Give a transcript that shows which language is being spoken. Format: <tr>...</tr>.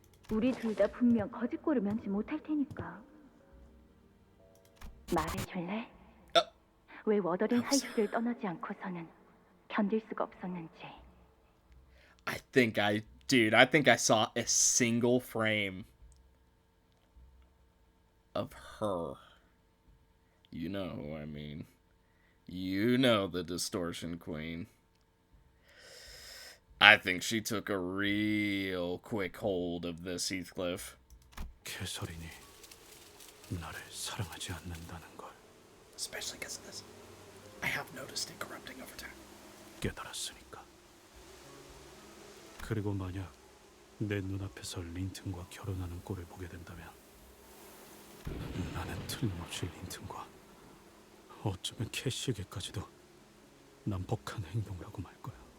<ko>우리 둘 다 분명 거짓골을 면치 못할 테니까. 말해줄래? 왜 워더링 하이츠를 떠나지 않고서는 견딜 수가 없었는지.</ko> <en>I think I saw a single frame of her. You know who I mean. You know the distortion queen. I think she took a real quick hold of this Heathcliff.</en> <ko>캐서린이 나를 사랑하지 않는다는 걸</ko> <en>Especially because of this. I have noticed it corrupting over time.</en> <ko>깨달았으니까. 그리고 만약 내 눈앞에서 린튼과 결혼하는 꼴을 보게 된다면 나는 틀림없이 린튼과 어쩌면 캐시에게까지도 난폭한 행동을 하고 말 거야.</ko>